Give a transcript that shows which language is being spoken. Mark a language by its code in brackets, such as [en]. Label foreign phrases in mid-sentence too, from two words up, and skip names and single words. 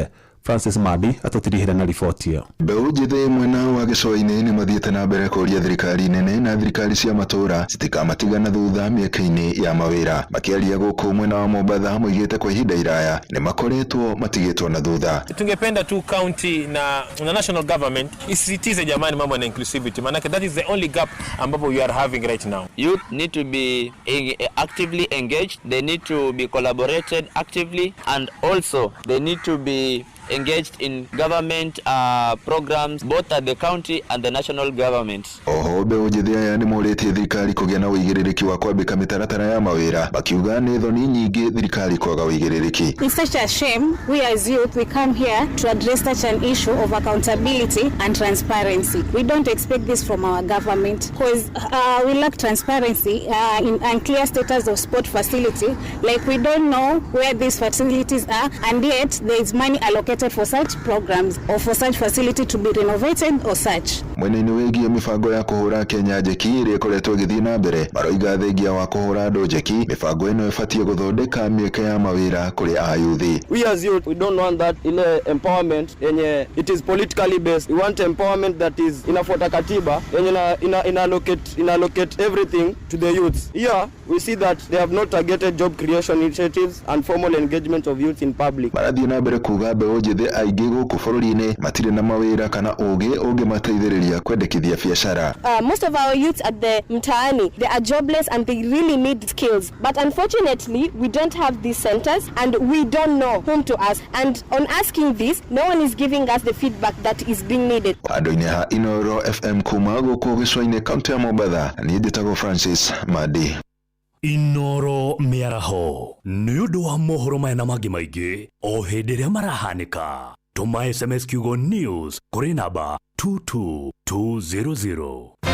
[ki] Francis Madi atutirihire na riboti iyo. Mbeũ njĩthĩ mwena wa gĩcũa-inĩ nĩ mathiĩte na mbere kũria thirikari nene na thirikari cia matũra citikamatigana thutha mĩeke-inĩ ya mawĩra. Makĩaria gũkũ mwena wa Mombatha moigĩte kwa ihinda iraya nĩ makoretwo matigĩtwo na thutha. [sw] Tungependa tu [en] county na national government [sw] isisitize jamani mambo na [en] inclusivity, maana that is the only gap ambapo we are having right now. Youth need to be actively engaged, they need to be collaborated actively, and also they need to be engaged in government programs both at the county and the national government. [ki] Oho mbeũ njĩthĩ aya nĩ morĩtie thirikari kũgĩa na ũigĩrĩrĩki wa kwambĩka mĩtaratara ya mawĩra, makiuga nĩ thoni nyingĩ thirikari kwaga ũigĩrĩrĩki. [en] It's such a shame we as youth we come here to address such an issue of accountability and transparency. We don't expect this from our government because we lack transparency in unclear status of sport facility. Like we don't know where these facilities are, and yet there is money allocated for such programs or for such facility to be renovated or such. [ki] Mwena-inĩ wĩgiĩ mĩbango ya kũhũra Kenya njeki ĩrĩa ĩkoretwo ĩgĩthiĩ na mbere, maroiga thengia wa kũhũra andũ njeki, mĩbango ĩno ĩbatiĩ gũthondeka mĩeke ya mawĩra kũrĩ ayuthi. [en] We as youth, we don't want that ile empowerment yenye it is politically based. We want empowerment that is [sw] inafuata katiba yenye inallocate [en] everything to the youths. Here we see that they have not targeted job creation initiatives and formal engagement of youth in public. [ki] Marathiĩ na mbere kuga mbeũ njĩthĩ aingĩ gũkũ bũrũri-inĩ matirĩ na mawĩra kana ũgĩ ũngĩmateithĩrĩria kwendekithia biacara. [en] Most of our youths at the mtaani, they are jobless and they really need skills. But unfortunately, we don't have these centers and we don't know whom to ask. And on asking this, no one is giving us the feedback that is being needed. [ki] Andũ-inĩ ha Inoro FM kuma gũkũ gĩcũa-inĩ kaunti ya Mombatha, niĩ njĩtagwo Francis Madi. Inoro mĩaraho nĩ ũndũ wa mohoro maya na mangĩ maingĩ o hĩndĩ ĩrĩa marahanĩka. Tũma SMS kiugo news kũrĩ namba 22200.